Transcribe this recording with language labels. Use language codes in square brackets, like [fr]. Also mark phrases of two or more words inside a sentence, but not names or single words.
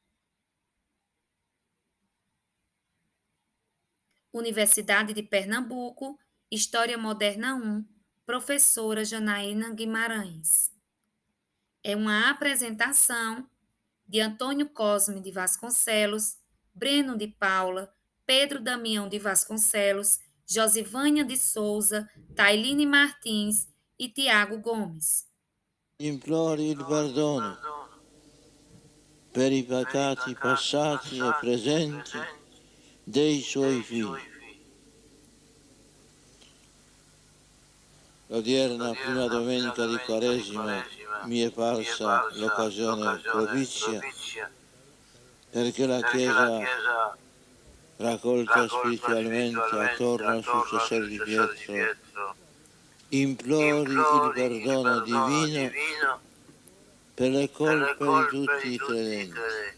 [pt] Universidade de Pernambuco, História Moderna 1, professora Janaína Guimarães. É uma apresentação de Antônio Cosme de Vasconcelos, Breno de Paula, Pedro Damião de Vasconcelos, Josivânia de Souza, Tailine Martins e Tiago Gomes. [it] Implori il perdono per i peccati passati e presenti dei suoi figli. L'odierna prima domenica di Quaresima mi è parsa l'occasione propizia perché la Chiesa, raccolta spiritualmente attorno al successore di Pietro, implori il perdono divino per le colpe di tutti i credenti.